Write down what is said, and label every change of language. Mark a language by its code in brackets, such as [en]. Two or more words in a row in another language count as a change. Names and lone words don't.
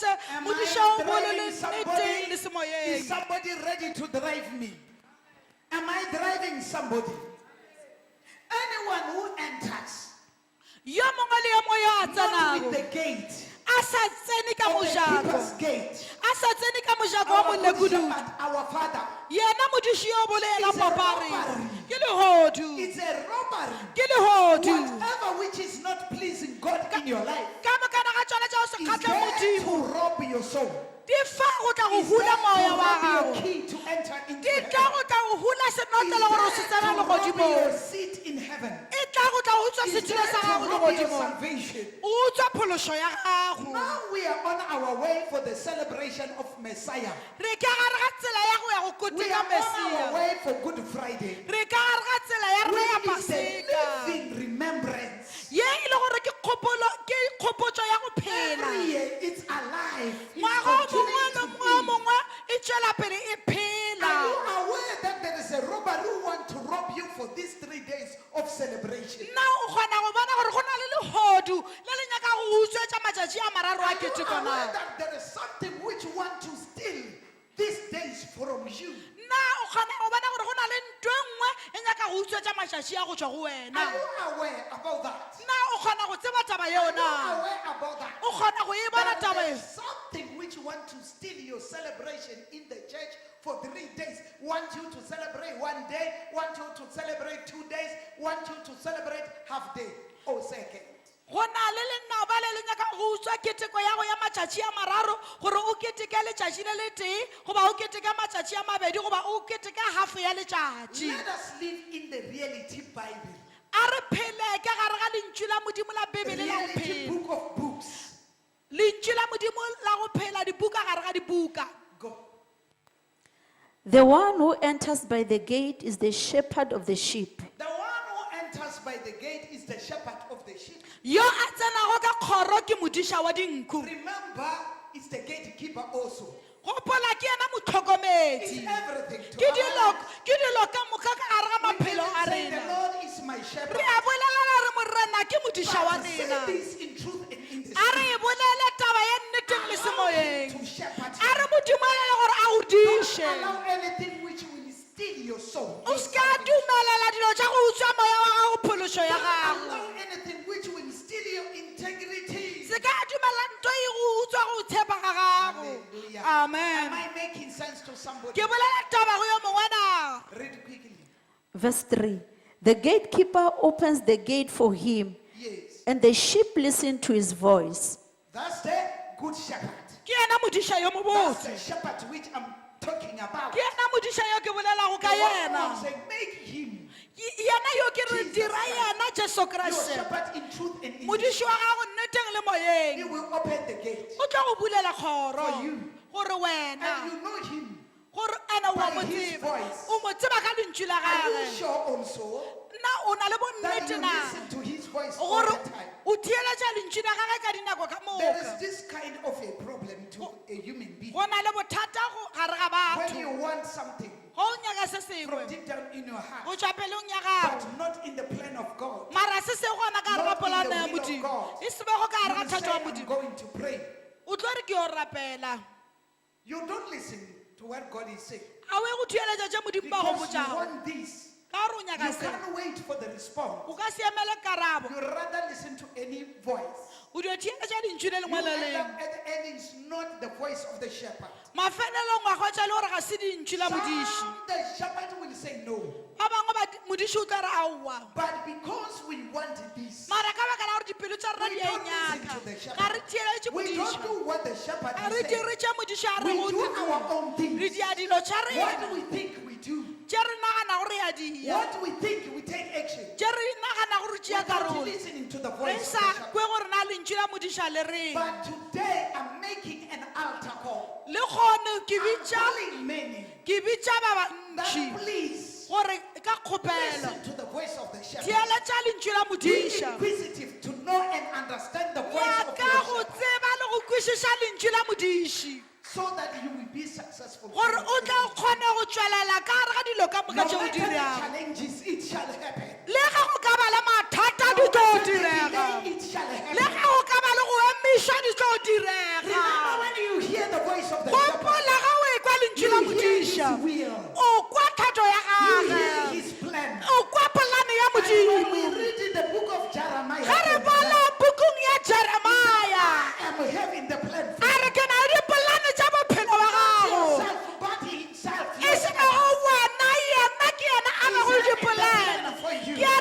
[en] Am [nso] modiša [en] I [nso] o bolo le [en] driving [nso] nneteng [en] somebody? [nso] le [en] Is [nso] semoyeng. [en] somebody ready to drive me? Am I driving somebody? Anyone who enters [nso] yo mongwe le yo mongwe yo a [en] not [nso] tsenago [en] with the gate [nso] a sa tsene ka [en] of the [nso] mojako [en] keeper's gate, [nso] a sa tsene ka mojako wa [en] our good [nso] molekudu [en] shepherd, our father, [nso] yena modiši yo bolela [en] It's a [nso] papare [en] robbery. [nso] ke legodu [en] it's a robbery. [nso] ke legodu [en] Whatever which is not pleasing God in your life [nso] ka mokana ga tšona tša go se [en] is [nso] kgatlha [en] there [nso] modimo [en] to rob your soul. [nso] di fa go tla go [en] Is there [nso] hula [en] to [nso] moya wa [en] rob your [nso] gago [en] key to enter into [nso] di tla [en] heaven. [nso] go tla go hula [en] Is [nso] senotlele gore o se [en] there [nso] tsena [en] to rob [nso] legodimong [en] your seat in heaven. heaven. [nso] e tla go tla utswa [en] Is [nso] setilo [en] there [nso] sa [en] to [nso] gago [en] rob your [nso] legodimong [en] salvation. [nso] o utswa phološo ya gago [en] Now we are on our way for the celebration of Messiah. [nso] re ka gare ga tsela ya go ya go [en] We [nso] koteka [en] are on our [nso] mesia [en] way for Good Friday. [nso] re ka gare ga tsela ya rena ya [en] Which is a [nso] paseka [en] living remembrance. [nso] ye e le gore ke kgopotso ya go phela [en] Every year it's alive. It's [nso] ngwaga o mongwe [en] continuing [nso] le [en] to [nso] mongwe o [en] be. [nso] mongwe e tswela pele e phela [en] Are you aware that there is a robber who wants to rob you for these 3 days of celebration? [nso] nna o kgona go bona gore go na le legodu le le nyaka go utswetša matšatši a mararo a [en] Are you [nso] ketekona [en] aware that there is something which want to steal these days from you? [nso] nna o kgona go bona gore go na le ntho e nngwe e nyaka go utswetša matšatši a go tšwa go wena [en] Are you aware about that? [nso] nna o kgona go tseba taba yeo [en] Are you [nso] na [en] aware about that? [nso] o kgona go e bona [en] That [nso] taba [en] there [nso] e [en] is something which want to steal your celebration in the church for 3 days. Want you to celebrate 1 day, want you to celebrate 2 days, want you to celebrate half day or second. [nso] go na le lenaba le le nyaka go utswa keteko ya go ya matšatši a mararo gore o keteke letšatši le le tee goba o keteke matšatši a mabedi goba o keteke hafe ya letšatši [en] Let us live in the reality Bible. [nso] a re phele ka gare ga lentšu la modimo la [en] The [nso] bebele la go [en] reality [nso] phela [en] book of books. [nso] lentšu la modimo la go phela dibuka gare ga dibuka [en] Go. The one who enters by the gate is the shepherd of the sheep. The one who enters by the gate is the shepherd of the sheep. [nso] yo a tsenago ka kgoro ke modiša wa dinku [en] Remember, it's the gatekeeper also. [nso] gopola ke ena [en] It's [nso] motlhokomedi [en] everything to [nso] ke [en] our life. [nso] dilo ka moka ka gare ga [en] We [nso] maphelo a [en] can say the [nso] rena [en] Lord is my shepherd. [nso] re a bolelela re morena ke modiša wa [en] But to [nso] rena [en] say this in truth and in the [nso] a re [en] spirit. [nso] e bolele taba ya nneteng le semoyeng [en] To shepherd [nso] a re [en] you. [nso] modimo a le gore a o [en] Don't [nso] diše [en] allow anything which will steal your soul. [nso] o se ka dumelela dilo tša go utswa moya wa gago phološo ya [en] Don't [nso] gago [en] allow anything which will steal your integrity. [nso] se ka dumela nto e go utswa go tshepa ga gago [en] Hallelujah. [nso] amen [en] Am I making sense to somebody? [nso] ke bolela taba go yo mongwe na [en] Read quickly. Verse 3. The gatekeeper opens the gate for him, Yes. and the sheep listen to his voice. That's the good shepherd. [nso] ke ena modiša yo [en] That's [nso] mobotse [en] the shepherd which I'm talking about. [nso] ke ena modiša yo ke bolelago ka [en] The one [nso] yena who said, make him yena yo ke re Jesus dira Christ. yena jesu [en] your [nso] kriste [en] shepherd in truth and in [nso] modiši wa gago nneteng le [en] He [nso] moyeng [en] will open the gate. [nso] o tla go bulela kgoro [en] For you. [nso] gore wena [en] And you know him. [nso] gore ene wa [en] By [nso] mo [en] his [nso] tseba [en] voice. [nso] o mo tseba ka lentšu la [en] Are you [nso] gage [en] sure also [nso] nna o na le [en] that [nso] bonnete [en] you [nso] na [en] listen to his voice all [nso] gore [en] the time? [nso] o theeletša lentšu la gage ka dinako ka [en] There is [nso] moka [en] this kind of a problem to a human being. [nso] go na le bothata gare ga [en] When [nso] batho [en] you want something [nso] go o nyaka se sengwe [en] from deep down in your heart, [nso] go tšwa pelong ya gago [en] but not in the plan of God. [nso] mara se se gona ka gare ga [en] Not in [nso] polane [en] the [nso] ya [en] will of [nso] modimo [en] God. [nso] e sebego ka gare [en] You [nso] ga [en] will say, [nso] thato wa [en] I'm [nso] modimo [en] going to pray. [nso] o tlo re ke yo rapela [en] You don't listen to what God is saying. [nso] a o e go thueletša tše modimo ba go [en] Because you [nso] botšago [en] want this. [nso] ka gore o nyaka [en] You [nso] se [en] can't wait for the response. [nso] o ka se emele karabo [en] You rather listen to any voice. [nso] o dio theeletša lentšu le [en] You [nso] lengwe le [en] end [nso] lengwe [en] up at the end, it's not the voice of the shepherd. [nso] mafelelong wa kgwetša le gore ga se dintšu la modiši [en] Some the shepherd will say no. [nso] ba bangwe modiši o tla re aowa [en] But because we want this, [nso] mara ka baka la gore dipelo tša rena [en] we [nso] di a [en] don't listen [nso] nyaka [en] to the [nso] ga [en] shepherd. [nso] re theeletše [en] We don't [nso] modiša [en] do what the shepherd [nso] a re [en] is saying. [nso] dire tše modiša a re [en] We [nso] go [en] do our own [nso] re [en] things. [nso] dia dilo tša [en] What [nso] rena [en] we think we do. [nso] tše re nagana gore ya dia [en] What we think we take action. [nso] tše re nagana gore tšea [en] Without [nso] karolo [en] listening to the [nso] re [en] voice of [nso] sa [en] the shepherd. [nso] kwe gore na lentšu la modiša le reng [en] But today I'm making an altar call. [nso] le kgone ke [en] I'm [nso] bitša [en] calling many [nso] ba [en] that [nso] bantši [en] please [nso] gore ka kgopelo [en] listen to the voice of the shepherd. [nso] theeletša lentšu la [en] Be [nso] modiša [en] inquisitive to know and understand the voice [nso] ya [en] of [nso] ka [en] your [nso] go [en] shepherd [nso] tseba le go kwešiša lentšu la modiši [en] so that you will be successful. [nso] gore o tla kgone go tšwelela ka gare ga dilo ka [en] No [nso] moka tšeo [en] matter the [nso] dirago [en] challenges, it shall happen. [nso] le ge go ka ba le mathata di [en] No [nso] tlo [en] matter the [nso] direga [en] delay, it shall [nso] le [en] happen. [nso] ge go ka ba le go emišwa di tlo direga [en] Remember when you hear the voice of the shepherd, [nso] gopola ga o ekwa lentšu la [en] you hear his [nso] modiša [en] will, [nso] o kwa thato ya [en] you hear [nso] gage [en] his plan. [nso] o kwa polane ya [en] And when we [nso] modimo [en] read in the book of [nso] ge re [en] Jeremiah, [nso] bala bukung ya jeremaya [en] I am having the plan for [nso] a re ke na le dipolane tša bophelo wa gago [en] yourself, but himself. [nso] e se go wena yena ke yena a [en] He's [nso] gago le [en] having the [nso] dipolane [en] plan for